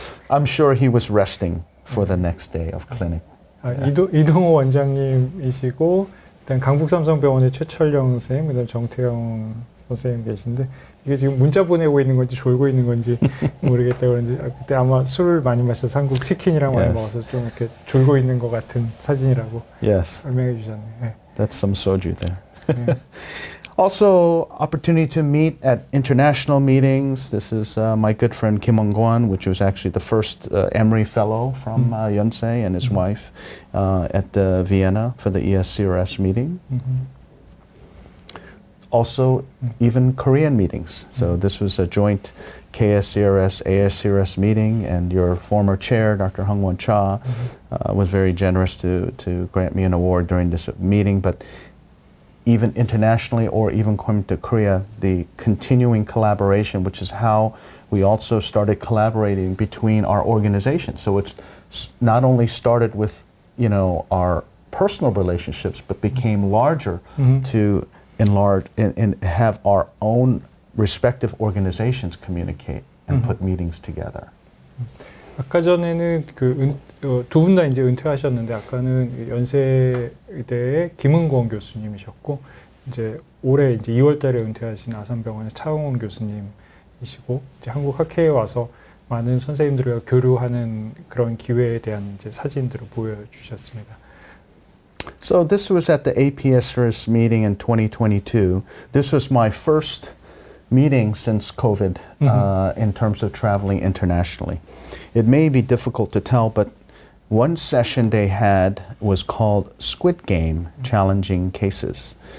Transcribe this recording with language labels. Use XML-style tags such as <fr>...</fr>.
<en>I'm sure he was resting for the next day of clinic.</en> <ko>이동호 원장님이시고 일단 강북삼성병원의 최철영 선생님, 그다음 정태영 선생님 계신데 이게 지금 문자 보내고 있는 건지 졸고 있는 건지 모르겠다 그런데 그때 아마 술을 많이 마셔서 한국 치킨이랑 많이 먹어서 좀 이렇게 졸고 있는 것 같은 사진이라고 설명해 주셨네요. 네.</ko> <en>That's some soju there. Also, opportunity to meet at international meetings. This is my good friend Kim Won-kwon, which was actually the first Emory Fellow from Yonsei and his wife at Vienna for the ESCRS meeting. Also, even Korean meetings. So this was a joint KSCRS, ASCRS meeting, and your former chair, Dr. Hung-won Cha, was very generous to grant me an award during this meeting. But even internationally or even coming to Korea, the continuing collaboration, which is how we also started collaborating between our organizations. So it's not only started with, you know, our personal relationships, but became larger to enlarge and have our own respective organizations communicate and put meetings together.</en> <ko>아까 전에는 두 분 다 이제 은퇴하셨는데 아까는 연세대의 김은권 교수님이셨고 이제 올해 이제 2월달에 은퇴하신 아산병원의 차홍원 교수님이시고 이제 한국 학회에 와서 많은 선생님들과 교류하는 그런 기회에 대한 이제 사진들을 보여주셨습니다.</ko> <en>So this was at the APSRS meeting in 2022. This was my first meeting since COVID in terms of traveling internationally. It may be difficult to tell, but one session they had was called Squid Game, Challenging Cases.</en>